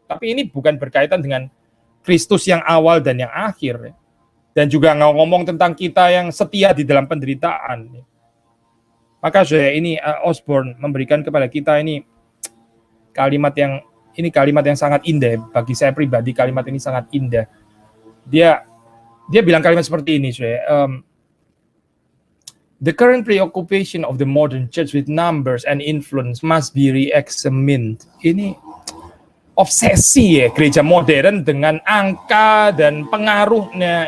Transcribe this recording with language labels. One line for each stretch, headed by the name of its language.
Indonesian: Tapi ini bukan berkaitan dengan Kristus yang awal dan yang akhir ya. Dan juga ngomong tentang kita yang setia di dalam penderitaan ya. Maka ini Osborne memberikan kepada kita ini kalimat yang sangat indah. Bagi saya pribadi kalimat ini sangat indah.
English: Dia bilang kalimat seperti ini, the current preoccupation of the modern church with numbers and influence must be re-examined.
Indonesian: Ini obsesi ya gereja modern dengan angka dan pengaruhnya.